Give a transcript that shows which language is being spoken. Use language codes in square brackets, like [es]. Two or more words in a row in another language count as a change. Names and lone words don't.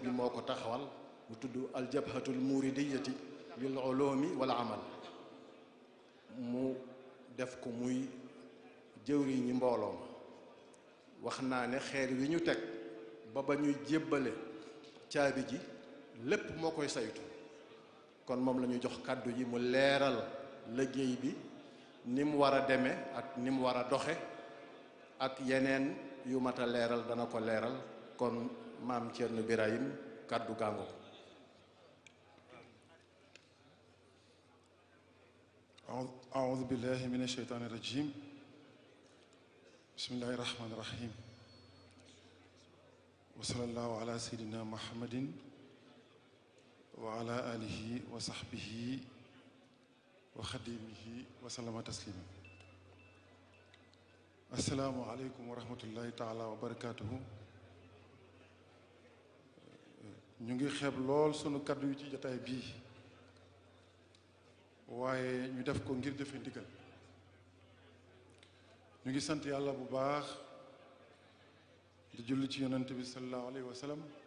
[wo] bi moo ko taxawal mu tudd [ar] الجبهة المريدية للعلوم والعمل [wo] mu def ko muy jëwriñi mbooloo ma wax naa ne xeer wi ñu teg ba ñuy jébbale caabi ji lépp moo koy saytu kon moom la ñuy jox kàddu yi mu leeral liggéey bi ni mu war a demee ak ni mu war a doxe ak yeneen yu mat a leeral dana ko leeral kon maam Thierno Birahim kàddu gàngo [ar] أعوذ بالله من الشيطان الرجيم بسم الله الرحمن الرحيم وصلى الله على سيدنا محمد وعلى آله وصحبه وخديمه وسلم تسليما السلام عليكم ورحمة الله تعالى وبركاته [wo] ñu ngi xeeb lool sunu kaddu yu ci jotaay bii waaye ñu def ko ngir jëfe ndigal ñu ngi sant yàlla bu baax di julli ci yonent bi [ar] صلى الله عليه وسلم